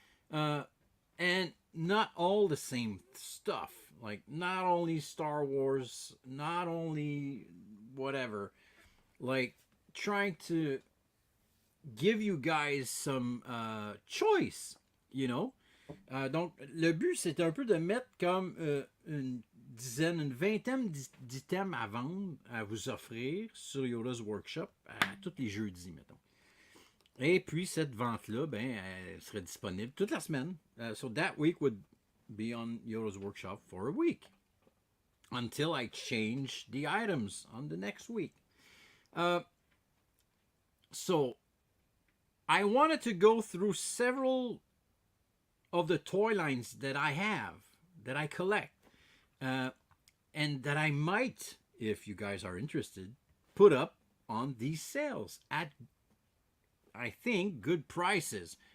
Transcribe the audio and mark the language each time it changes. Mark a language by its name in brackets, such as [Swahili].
[English] And not all the same stuff. Like not only Star Wars, not only whatever. Like trying to give you guys some choice, you know. [French] Donc, le but, c'est un peu de mettre comme une dizaine, une vingtaine d'items à vendre, à vous offrir sur Yoda's Workshop à tous les jeudis, mettons. Et puis, cette vente-là, ben, elle serait disponible toute la semaine. [English] So that week would be on Yoda's Workshop for a week until I change the items on the next week. So, I wanted to go through several of the toy lines that I have, that I collect, and that I might, if you guys are interested, put up on these sales at, I think, good prices.